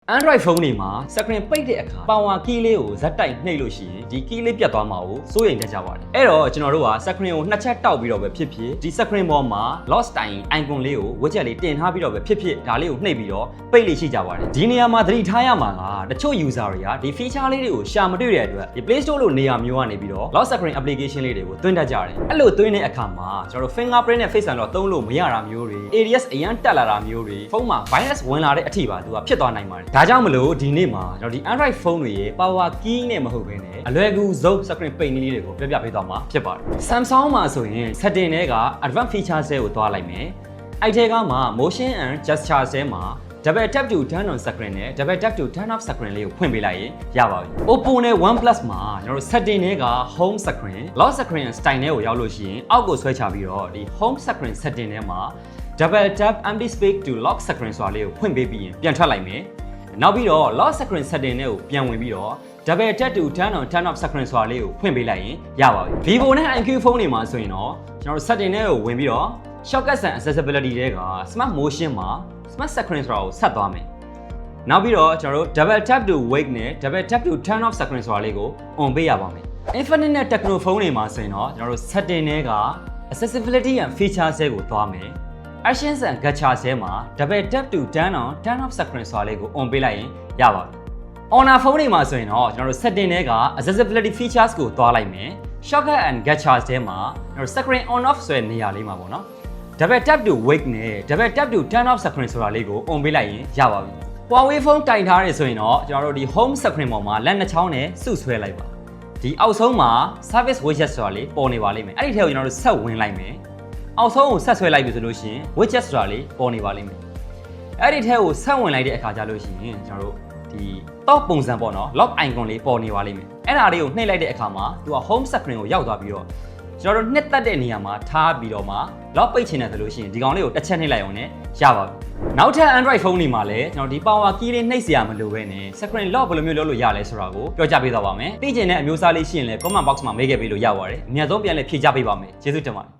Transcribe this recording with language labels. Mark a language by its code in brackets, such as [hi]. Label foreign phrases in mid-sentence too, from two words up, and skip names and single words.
[my] Android phone တွေမှာ screen ပိတ်တဲ့အခါ [en] power key [my] လေးကိုဇက်တိုက်နှိပ်လို့ရှိရင်ဒီ key လေးပြတ်သွားမှာကိုစိုးရိမ်တတ်ကြပါတယ်။အဲ့တော့ကျွန်တော်တို့က screen ကိုနှစ်ချက်တောက် ပြီးတော့ပဲဖြစ်ဖြစ်ဒီ screen ပေါ်မှာ [en] lock time icon [my] လေးကို widget လေးတင်ထားပြီးတော့ပဲဖြစ်ဖြစ်ဒါလေးကိုနှိပ်ပြီးတော့ပိတ်လေးရှိကြပါတယ်။ဒီနေရာမှာသတိထားရမှာကတချို့ user တွေကဒီ feature လေးတွေကိုရှာမတွေ့တဲ့အတွက်ဒီ Play Store လို့နေရာမျိုးကနေပြီးတော့ [en] lock screen application [my] လေးတွေကိုသွင်းတတ်ကြတယ်။အဲ့လိုသွင်းတဲ့အခါမှာကျွန်တော်တို့ fingerprint နဲ့ [en] face unlock [my] သုံးလို့မရတာမျိုးတွေ ADS အရန်တက်လာတာမျိုးတွေဖုန်းမှာ virus ဝင်လာတဲ့အထိပါသူကဖြစ်သွားနိုင်ပါတယ်။ဒါကြောင့်မလို့ဒီနေ့မှာကျွန်တော်ဒီ Android phone တွေရဲ့ power key နဲ့မဟုတ်ဘဲနဲ့အလွယ်ကူဆုံး screen ပိတ်နည်းလေးတွေကိုပြပြပေးသွားမှာဖြစ်ပါတယ်။ Samsung မှာဆိုရင် setting တွေက [en] advanced features [my] ကိုသွားလိုက်မယ်။အဲ့ထဲကမှ [en] motion and gesture [my] ဆဲမှာ [en] double tap to turn on screen [my] နဲ့ [en] double tap to turn off screen [my] လေးကိုဖွင့်ပေးလိုက်ရင်ရပါပြီ။ Oppo နဲ့ OnePlus မှာကျွန်တော်တို့ setting တွေက [en] home screen, lock screen style [my] နဲ့ကိုရောက်လို့ရှိရင်အောက်ကိုဆွဲချပြီးတော့ဒီ [en] home screen setting [my] ထဲမှာ [en] double tap empty space to lock screen [my] ဆိုတာလေးကိုဖွင့်ပေးပြီးရင်ပြန်ထွက်လိုက်မယ် ။နောက်ပြီးတော့ [en] lock screen setting [my] နဲ့ကိုပြန်ဝင်ပြီးတော့ [en] double tap to turn on turn off screen [my] ဆိုတာလေးကိုဖွင့်ပေးလိုက်ရင်ရပါပြီ။ Vivo နဲ့ iQ ဖုန်းတွေမှာဆိုရင်တော့ကျွန်တော်တို့ setting နဲ့ကိုဝင်ပြီးတော့ [en] shortcuts and accessibility [my] တွေက [en] smart motion [my] မှာ [en] smart screen [my] ဆိုတာကိုဆက်သွားမယ်။နောက်ပြီးတော့ကျွန်တော်တို့ [en] double tap to wake [my] နဲ့ [en] double tap to turn off screen [my] ဆိုတာလေးကို on ပေးရပါမယ်။ Infinix နဲ့ Tecno ဖုန်းတွေမှာဆိုရင်တော့ကျွန်တော်တို့ setting တွေက [en] accessibility and features [my] ကိုသွားမယ်။ [en] actions and gestures [my] ဆဲမှာ [en] double tap to turn on turn off screen [my] ဆိုတာလေးကို on ပေးလိုက်ရင်ရပါပြီ။ Honor ဖုန်းတွေမှာဆိုရင်တော့ကျွန်တော်တို့ setting တွေက [en] accessibility features [my] ကိုသွားလိုက်မယ်။ [en] shortcut and gestures [my] ဆဲမှာကျွန်တော်တို့ [en] screen on off [my] ဆိုတဲ့နေရာလေးမှာပေါ့နော်။ [en] double tap to wake [my] နဲ့ [en] double tap to turn off screen [my] ဆိုတာလေးကို on ပေးလိုက်ရင်ရပါပြီ။ Huawei ဖုန်းတိုင်ထားရဆိုရင်တော့ကျွန်တော်တို့ဒီ [en] home screen [my] ပေါ်မှာလက်နှစ်ချောင်းနဲ့စုဆွဲလိုက်ပါ။ဒီအောက်ဆုံးမှာ [en] service widget [my] ဆိုတာလေးပေါ်နေပါလိမ့်မယ်။အဲ့ဒီထဲကိုကျွန်တော်တို့ဆက်ဝင်လိုက်မယ်။အောက်ဆုံးကိုဆက်ဆွဲလိုက်ပြီ ဆိုလို့ရှိရင် widget ဆိုတာလေးပေါ်နေပါလိမ့်မယ်။အဲ့ဒီထဲကိုဆက်ဝင်လိုက်တဲ့အခါကျလို့ရှိရင်ကျွန်တော်တို့ဒီ top ပုံစံပေါ့နော် [en] lock icon [my] လေးပေါ်နေပါလိမ့်မယ်။အဲ့ဒါလေးကိုနှိပ်လိုက်တဲ့အခါမှာသူက [en] home screen [my] ကိုရောက်သွားပြီးတော့ကျွန်တော်တို့နှစ်သက်တဲ့နေရာမှာထားပြီးတော့မှ lock ပိတ်ချင်တယ်ဆိုလို့ရှိရင်ဒီကောင်လေးကိုတစ်ချက်နှိပ်လိုက်အောင်နဲ့ရပါပြီ။နောက်ထပ် Android ဖုန်းတွေမှာလည်းကျွန်တော်ဒီ [en] power key [my] လေးနှိပ်เสียမလို့ပဲနဲ့ [en] screen lock [my] ဘယ်လိုမျိုးလုပ်လို့ရလဲဆိုတာကိုပြောပြပေးသွားပါမယ်။သိချင်တဲ့အမျိုးအစားလေးရှိရင်လည်း [en] comment box [my] မှာမေးခဲ့ပေးလို့ရပါတယ်။အများဆုံးပြန်လည်ဖြေချပေးပါမယ်။ကျေးဇူးတင်ပါတယ်